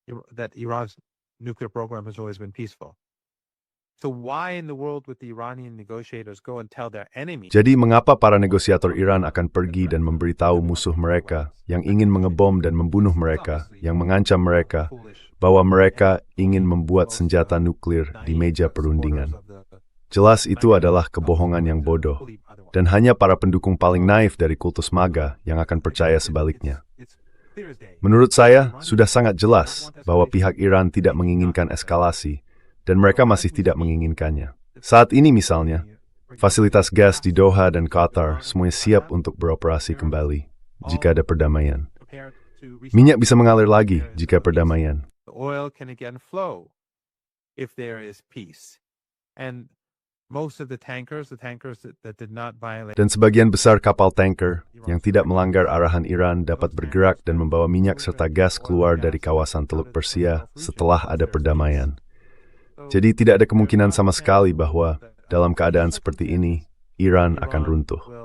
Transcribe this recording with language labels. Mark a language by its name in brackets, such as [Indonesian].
[English] That Iran's nuclear program has always been peaceful. So why in the world would the Iranian negotiators go and tell their enemy? [Indonesian] Jadi mengapa para negosiator Iran akan pergi dan memberitahu musuh mereka yang ingin mengebom dan membunuh mereka, yang mengancam mereka, bahwa mereka ingin membuat senjata nuklir di meja perundingan? Jelas itu adalah kebohongan yang bodoh, dan hanya para pendukung paling naif dari kultus MAGA yang akan percaya sebaliknya. Menurut saya, sudah sangat jelas bahwa pihak Iran tidak menginginkan eskalasi, dan mereka masih tidak menginginkannya. Saat ini misalnya, fasilitas gas di Doha dan Qatar semuanya siap untuk beroperasi kembali jika ada perdamaian. Minyak bisa mengalir lagi jika perdamaian. [English] Oil can again flow if there is peace. And most of the tankers that did not violate. [Indonesian] Dan sebagian besar kapal tanker yang tidak melanggar arahan Iran dapat bergerak dan membawa minyak serta gas keluar dari kawasan Teluk Persia setelah ada perdamaian. Jadi tidak ada kemungkinan sama sekali bahwa dalam keadaan seperti ini, Iran akan runtuh.